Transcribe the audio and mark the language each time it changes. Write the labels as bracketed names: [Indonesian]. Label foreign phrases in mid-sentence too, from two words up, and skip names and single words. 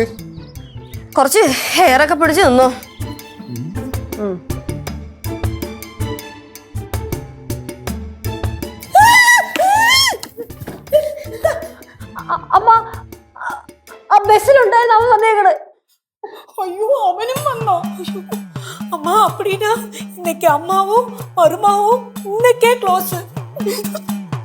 [Malayalam] കുറച്ച് ഹെയർ ഒക്കെ പിടിച്ച് നിന്നോ. അമ്മ, ആ ബസ്സിലുണ്ടായിരുന്നു അവൻ വന്നേക്കണ്. [Tamil] ஐயோ, அவனும் வந்தான். அம்மா அப்படின்னா இன்னைக்கு அம்மாவும் மருமாவும் இன்னைக்கே க்ளோஸ்.